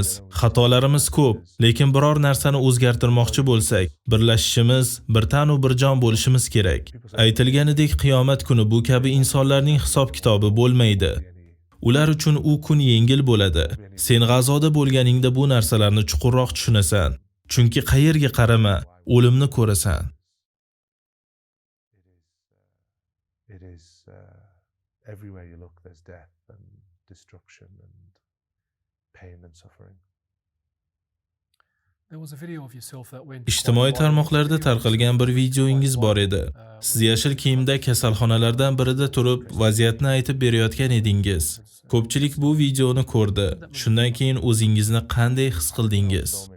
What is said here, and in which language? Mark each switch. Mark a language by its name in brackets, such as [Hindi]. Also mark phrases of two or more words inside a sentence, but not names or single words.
[Uzbek] Xatolarimiz ko'p, lekin biror narsani o'zgartirmoqchi bo'lsak, birlashishimiz, bir tan va bir jon bo'lishimiz kerak. Aytilganidek, qiyomat kuni bu kabi insonlarning hisob-kitobi bo'lmaydi. Ular uchun u kun yengil bo'ladi. Sen G'azoda bo'lganingda bu narsalarni chuqurroq tushunasan. Chunki qayerga qarama, o'limni ko'rasan. [English] Everywhere you look, there's death and destruction and pain and suffering. [Uzbek] Ijtimoiy tarmoqlarda tarqalgan bir videoingiz bor edi. Siz yashil kiyimda kasalxonalardan birida turib, vaziyatni aytib berayotgan edingiz. Ko'pchilik bu videoni ko'rdi. Shundan keyin o'zingizni qanday his qildingiz?